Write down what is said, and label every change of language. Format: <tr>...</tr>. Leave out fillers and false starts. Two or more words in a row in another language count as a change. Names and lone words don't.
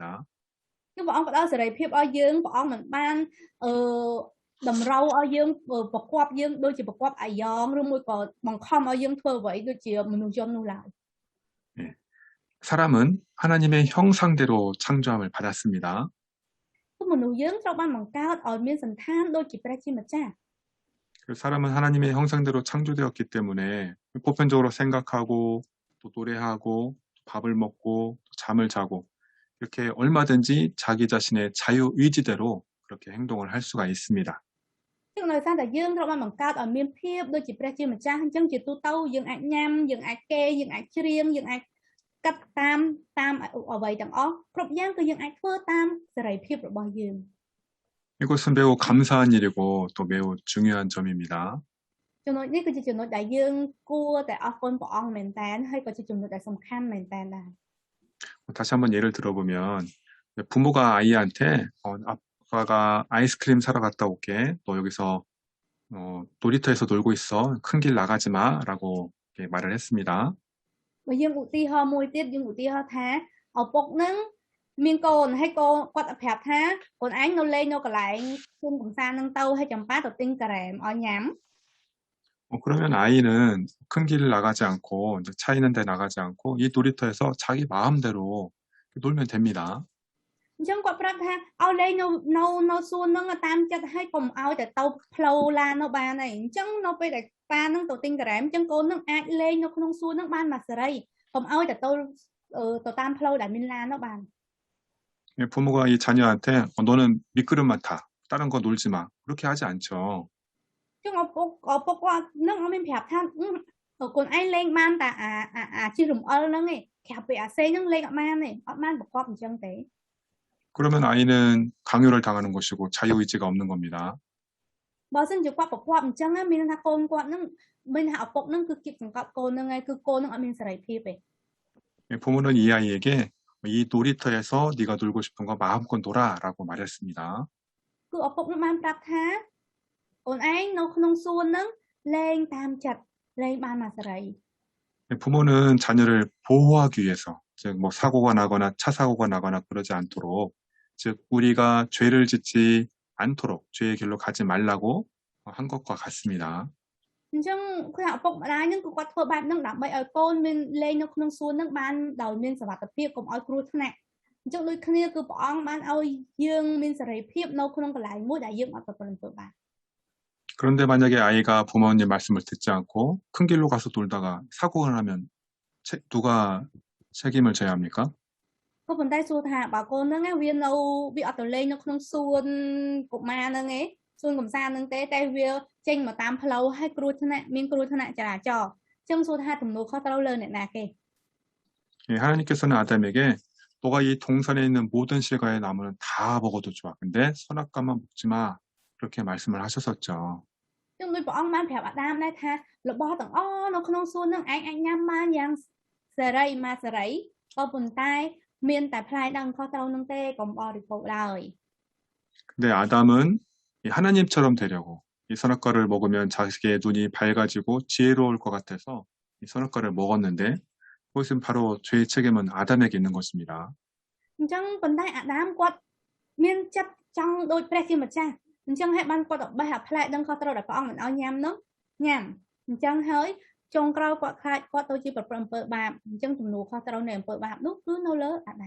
<km>គឺព្រះអង្គផ្ដល់សេរីភាពឲ្យយើងព្រះអង្គមិនបានតម្រូវឲ្យយើងប្រកបយើងដូចជាប្រកបអាយ៉ងឬមួយក៏បង្ខំឲ្យយើងធ្វើអ្វីដូចជាមនុស្សជននោះឡើយ</km> <ko>사람은 하나님의 형상대로 창조함을 받았습니다.</ko> <km>គឺមនុស្សយើងត្រូវបានបង្កើតឲ្យមានសន្តានដូចជាព្រះជាម្ចាស់</km> <ko>사람은 하나님의 형상대로 창조되었기 때문에 보편적으로 생각하고 또 노래하고 또 밥을 먹고 또 잠을 자고 이렇게 얼마든지 자기 자신의 자유의지대로 그렇게 행동을 할 수가 있습니다.</ko> <km>ចឹងដោយសារតែយើងត្រូវបានបង្កើតឲ្យមានភាពដូចជាព្រះជាម្ចាស់អញ្ចឹងជាទូទៅយើងអាចញ៉ាំយើងអាចគេយើងអាចច្រៀងយើងអាចកាត់តាមអ្វីទាំងអស់គ្រប់យ៉ាងគឺយើងអាចធ្វើតាមសេរីភាពរបស់យើង</km> <ko>이것은 매우 감사한 일이고 또 매우 중요한 점입니다.</ko> <km>ចំណុចនេះគឺជាចំណុចដែលយើងគួរតែអរគុណព្រះអង្គមែនតើហើយក៏ជាចំណុចដែលសំខាន់មែនតើដែរ</km> <ko>다시 한번 예를 들어보면 부모가 아이한테 아빠가 아이스크림 사러 갔다 올게. 너 여기서 놀이터에서 놀고 있어. 큰 길 나가지 마라고 말을 했습니다.</ko> <km>បើយើងឧទាហរណ៍មួយទៀតយើងឧទាហរណ៍ថាឪពុកនឹងមានកូនហើយកូនគាត់ប្រាប់ថាកូនឯងនៅលេងនៅកន្លែងជុំកំសាន្តនឹងទៅហើយចាំប៉ាទៅទិញការ៉េមឲ្យញ៉ាំ</km> <ko>그러면 아이는 큰 길을 나가지 않고 이제 차 있는 데 나가지 않고 이 놀이터에서 자기 마음대로 놀면 됩니다.</ko> <km>អញ្ចឹងគាត់ប្រាប់ថាឲ្យលេងនៅសួននឹងតាមចិត្តហើយកុំឲ្យតែទៅផ្លូវឡាននៅបានហើយអញ្ចឹងនៅពេលដែលប៉ានឹងទៅទិញការ៉េមអញ្ចឹងកូននឹងអាចលេងនៅក្នុងសួននឹងបានមកសេរីកុំឲ្យតែទៅតាមផ្លូវដែលមានឡាននៅបាន</km> <ko>부모가 이 자녀한테 너는 미끄럼만 타. 다른 거 놀지 마. 그렇게 하지 않죠.</ko> <km>អញ្ចឹងឪពុកគាត់នឹងអត់មានប្រាប់ថាកូនឯងលេងបានតែអាជិះរំអិលហ្នឹងឯងក្រៅពីអាសេហ្នឹងលេងអត់បានទេអត់បានប្រកបអញ្ចឹងទេ</km> <ko>그러면 아이는 강요를 당하는 것이고 자유의지가 없는 겁니다.</ko> <km>បើសិនជាគាត់ប្រកបអញ្ចឹងមានថាកូនគាត់ហ្នឹងមានថាឪពុកហ្នឹងគឺគៀបសង្កត់កូនហ្នឹងឯងគឺកូនហ្នឹងអត់មានសេរីភាពទេ</km> <ko>부모는 이 아이에게 이 놀이터에서 네가 놀고 싶은 거 마음껏 놀아라고 말했습니다.</ko> <km>គឺឪពុកនឹងបានប្រាប់ថាកូនឯងនៅក្នុងសួនហ្នឹងលេងតាមចិត្តលេងបានមកសេរី</km> <ko>부모는 자녀를 보호하기 위해서 즉 뭐 사고가 나거나 차 사고가 나거나 그러지 않도록 즉 우리가 죄를 짓지 않도록 죄의 길로 가지 말라고 한 것과 같습니다.</ko> <km>អញ្ចឹងគឺឪពុកម្ដាយហ្នឹងគឺគាត់ធ្វើបែបហ្នឹងដើម្បីឲ្យកូនមានលេងនៅក្នុងសួនហ្នឹងបានដោយមានសុវត្ថិភាពកុំឲ្យគ្រោះថ្នាក់អញ្ចឹងដូចគ្នាគឺព្រះអង្គបានឲ្យយើងមានសេរីភាពនៅក្នុងកន្លែងមួយដែលយើងអត់ប្រព្រឹត្តទៅបាន</km> <ko>그런데 만약에 아이가 부모님 말씀을 듣지 않고 큰 길로 가서 놀다가 사고가 나면 누가 책임을 져야 합니까?</ko> <km>ក៏ប៉ុន្តែសួរថាបើកូនហ្នឹងវាអត់ទៅលេងនៅក្នុងសួនកុមារហ្នឹងឯងសួនកំសាន្តហ្នឹងទេតែវាចេញមកតាមផ្លូវហើយមានគ្រោះថ្នាក់ចរាចរណ៍អញ្ចឹងសួរថាទំនួលខុសត្រូវលើអ្នកណាគេ</km> <ko>하나님께서는 아담에게 너가 이 동산에 있는 모든 실과의 나무는 다 먹어도 좋아. 근데 선악과만 먹지 마. 그렇게 말씀을 하셨었죠.</ko> <km>អញ្ចឹងដូចព្រះអង្គបានប្រាប់អាដាមដែរថារបស់ទាំងអស់នៅក្នុងសួនហ្នឹងឯងអាចញ៉ាំបានយ៉ាងសេរីមកសេរីក៏ប៉ុន្តែមានតែផ្លែដឹងខុសត្រូវហ្នឹងទេកុំបរិភោគឡើយ</km> <ko>근데 아담은 이 하나님처럼 되려고 이 선악과를 먹으면 자식의 눈이 밝아지고 지혜로울 것 같아서 이 선악과를 먹었는데 그것은 바로 죄의 책임은 아담에게 있는 것입니다.</ko> <km>អញ្ចឹងប៉ុន្តែអាដាមគាត់មានចិត្តចង់ដូចព្រះជាម្ចាស់អញ្ចឹងហើយបានគាត់បេះអាផ្លែដឹងខុសត្រូវដែលព្រះអង្គមិនឲ្យញ៉ាំនោះញ៉ាំអញ្ចឹងហើយចុងក្រោយគាត់ខ្លាចគាត់ទៅជាប្រព្រឹត្តអំពើបាបអញ្ចឹងទំនួលខុសត្រូវនៃអំពើបាបនោះគឺនៅលើអាដាម</km>